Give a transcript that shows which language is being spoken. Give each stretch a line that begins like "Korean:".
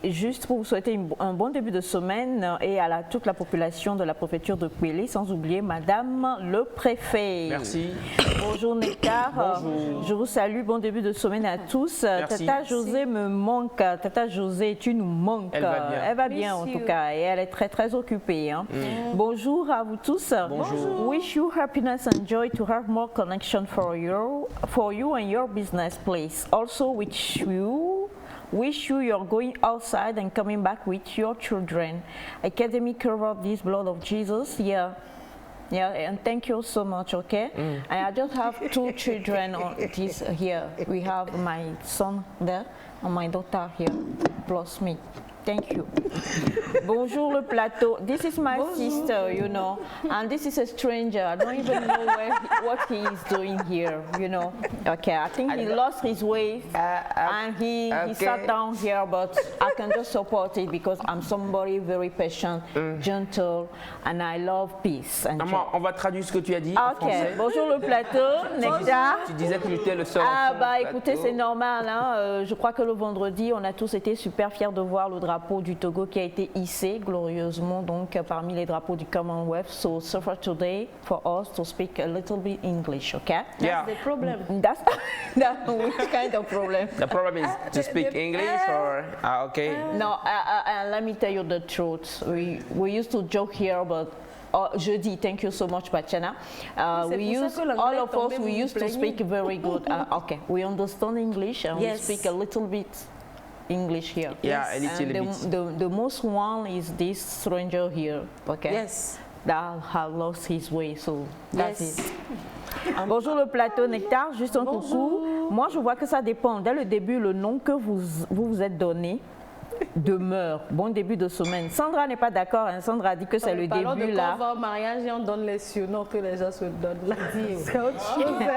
French: Juste pour vous souhaiter un bon début de semaine et à toute la population de la préfecture de Kwele, sans oublier Madame le Préfet. Merci. Bonjour Nectar, je vous salue, bon début de semaine à tous. Merci. Tata José me manque, Tata José, tu nous manques. Elle va bien en tout cas et elle est très occupée. Hein. Bonjour à vous tous. Bonjour.
English: Wish you happiness and joy to have more connection for you and your business, please. Also wish you you're going outside and coming back with your children. Academy covered this blood of Jesus. Yeah, and thank you so much, okay? And I just have 2 children on this here. We have my son there and my daughter here, plus me. Thank you.
French: Bonjour le plateau.
English: This is my sister, you know, and this is a stranger. I don't even know what he is doing here, you know. Okay, I think he lost his way and he sat down here, but I can just support it because I'm somebody very patient, gentle, and I love peace. And
French: Maman, on va traduire ce que tu as dit en français. Bonjour le plateau, Nectar. Tu disais que j'étais le seul. Ah bah écoutez, c'est normal. Hein. Je crois que le vendredi, on a tous été super fiers de voir le drapeau du Togo qui a été hissé glorieusement donc parmi les drapeaux du Commonwealth.
English: So for today, for us to speak a little bit English, okay? That's the problem. That's which kind of problem? The problem is to speak English or okay? No, let me tell you the truth. We used to joke here, but jeudi, thank you so much, Bachana. All of us, we used to speak very good. Okay, we understand English and we speak a little bit English here. Yeah, a little bit. The most one is this stranger here, okay? Yes. That has lost his way, so that's it.
French: Bonjour le plateau Nectar, juste un coucou. Moi, je vois que ça dépend. Dès le début, le nom que vous êtes donné demeure. Bon début de semaine. Sandra n'est pas d'accord. Hein. Sandra a dit que c'est le début là. On va au mariage et on donne les surnoms que les gens se donnent là. C'est autre chose.